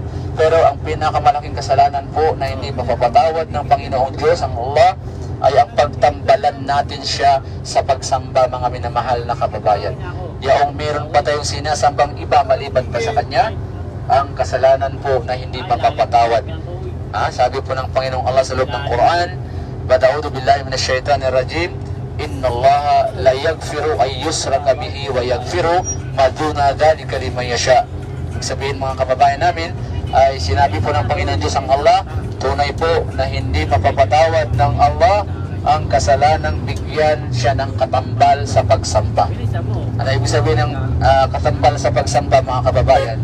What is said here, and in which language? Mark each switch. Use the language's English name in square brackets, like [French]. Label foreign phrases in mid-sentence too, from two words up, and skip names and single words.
[Filipino] Pero ang pinakamalaking kasalanan po na hindi mapapatawad ng Panginoong Diyos, ang Allah, ay ang pagtambalan natin siya sa pagsamba, mga minamahal na kababayan. Yaong meron pa tayong sinasambang iba maliban pa sa kanya, ang kasalanan po na hindi mapapatawad. Sabi po ng Panginoong Allah sa loob ng Quran, [Arabic] "أعوذ بالله من الشيطان الرجيم إن الله لا يغفر أن يشرك به ويغفر ما دون ذلك لمن يشاء." [Filipino] Ibig sabihin, mga kababayan namin, ay sinabi po ng Panginoon Diyos ang Allah, tunay po na hindi mapapatawad ng Allah ang kasalanang bigyan siya ng katambal sa pagsamba. Ano ibig sabihin ng katambal sa pagsamba, mga kababayan?